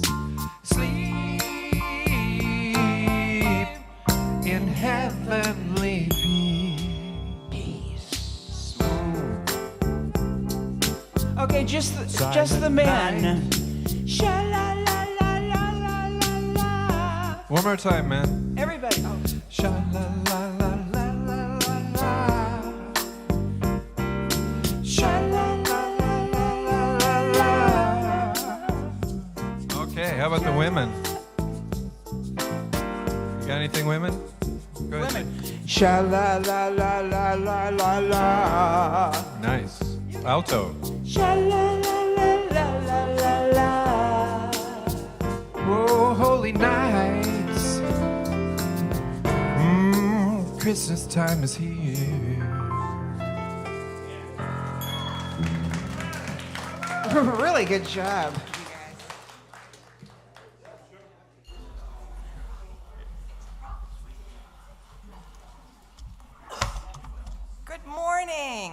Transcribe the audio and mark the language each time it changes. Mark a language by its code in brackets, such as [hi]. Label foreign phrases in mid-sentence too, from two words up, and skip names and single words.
[en] Sleep in heavenly peace. Okay, just the man. Sha-la-la-la-la-la-la. One more time, man. Everybody. Oh. Sha-la-la-la-la-la-la. Sha-la-la-la-la-la. Okay, how about the women? You got anything, women? Go ahead. Sha-la-la-la-la-la-la-la. Nice. Alto. Sha-la-la-la-la-la-la-la. Oh, holy nights. Christmas time is here. Really good job. Good morning.